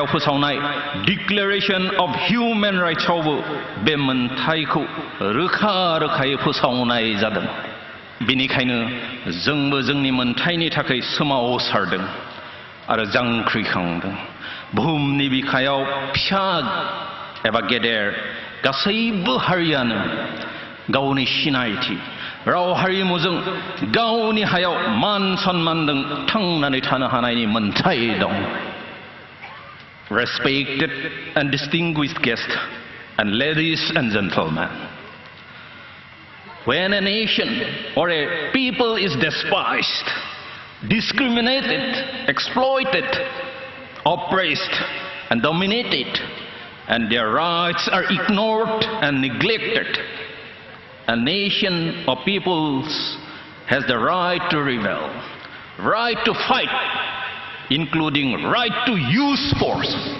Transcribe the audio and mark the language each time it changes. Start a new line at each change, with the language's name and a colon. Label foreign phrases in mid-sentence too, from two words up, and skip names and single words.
Bodo: फोसावनाय
English: declaration of human rights
Bodo: बे मोनथायखौ रोखा रोखायै फोसावनाय जादों बेनिखायनो जोंबो जोंनि मोनथायनि थाखाय सोमावसारदों आरो जांख्रिखांदों बुहुमनि बिखायाव फिसा एबा गेदेर गासैबो हारियानो गावनि सिनायथि राव हारिमुजों गावनि हायाव मान सन्मानजों थांनानै थानो हानायनि मोनथाय दं.
English: Respected and distinguished guests and ladies and gentlemen, when a nation or a people is despised, discriminated, exploited, oppressed and dominated, and their rights are ignored and neglected, a nation or peoples has the right to rebel, right to fight, including right to use force.